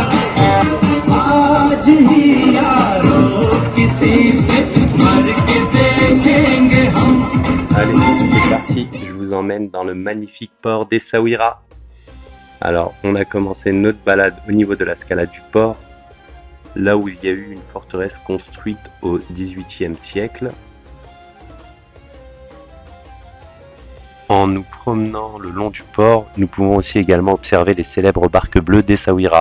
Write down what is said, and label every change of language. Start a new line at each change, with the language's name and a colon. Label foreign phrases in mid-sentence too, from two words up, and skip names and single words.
Hindi: आज ही यारो किसी पे मर के दे
French: Allez, c'est parti, je vous emmène dans le magnifique port d'Essaouira. Alors, on a commencé notre balade au niveau de la Scala du port, là où il y a eu une forteresse construite au XVIIIe siècle. En nous promenant le long du port, nous pouvons aussi également observer les célèbres barques bleues d'Essaouira.